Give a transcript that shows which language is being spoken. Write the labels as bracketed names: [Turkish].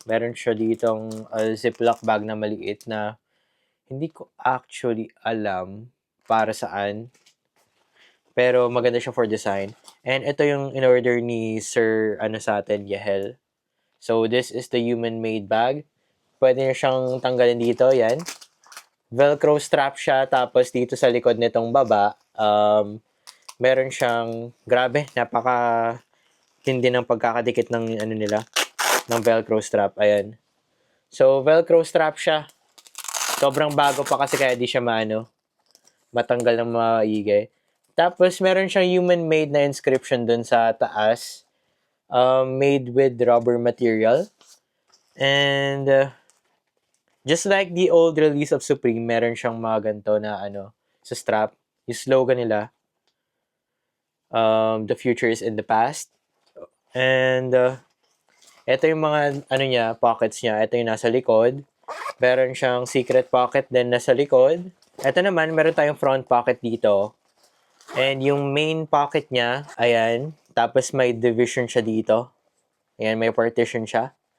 [Filipino] Meron siya ditong Ziploc bag na maliit na hindi ko actually alam para saan. Pero maganda siya [English] for design. [Filipino] And ito yung in-order ni Sir sa atin, Yahel. [English] So this is the Human Made bag. [Filipino] Pwede nyo siyang tanggalin dito. Yan. Velcro strap siya. Tapos dito sa likod nitong baba, meron siyang, grabe, napaka tindi ng pagkakadikit ng nila, ng Velcro strap. Ayan. So, Velcro strap siya. Sobrang bago pa kasi kaya di siya matanggal ng maigay. Tapos, meron siyang human-made na inscription dun sa taas. [English] Made with rubber material. And, just like the old release of Supreme, [Filipino] meron siyang mga ganito na sa [English] strap. [Filipino] Yung slogan nila, [English] the future is in the past. [Filipino] And, ito yung mga, niya, pockets niya. Ito yung nasa likod. Meron siyang secret pocket din nasa likod. Ito naman, meron tayong front pocket dito. And yung main pocket niya, ayan. Tapos may division siya dito. Ayan, may partition siya.